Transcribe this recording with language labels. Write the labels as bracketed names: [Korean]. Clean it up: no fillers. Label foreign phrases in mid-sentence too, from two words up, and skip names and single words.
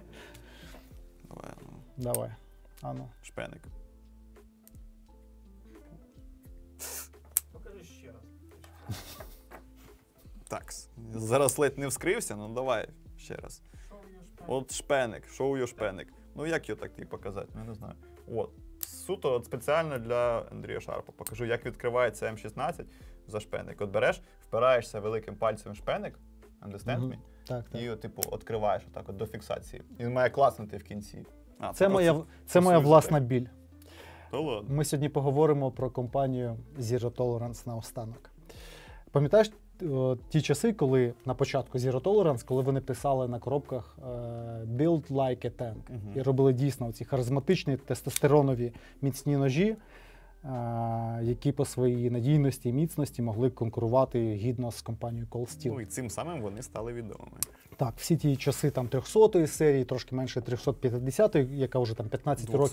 [Ukrainian] Давай. Ану. Шпеник. Покажи ще раз. Так, зараз ледь не вскрився, ну давай ще раз. От шпеник, [English] show your шпеник. [Ukrainian] Ну як його так тобі показати? Ну, я не знаю. От. Суто от спеціально для Андрія Шарпа. Покажу, як відкривається М16 за шпеник. От береш, впираєшся великим пальцем в шпеник, [English] understand me? [Ukrainian] Так, так. І, типу, відкриваєш отак от до фіксації. Він має класнути в кінці. Це моя власна біль. То ладно. Ми сьогодні поговоримо про компанію Zero Tolerance наостанок. Пам'ятаєш ті часи, коли на початку Zero Tolerance, коли вони писали на коробках [English] «Build like a tank» [Ukrainian] і робили дійсно ці харизматичні тестостеронові міцні ножі, які по своїй надійності і міцності могли конкурувати гідно з компанією Cold Steel. Ну і цим самим вони стали відомими. Так, всі ті часи там 300-ї серії, трошки менше 350-ї, яка вже там 15 років.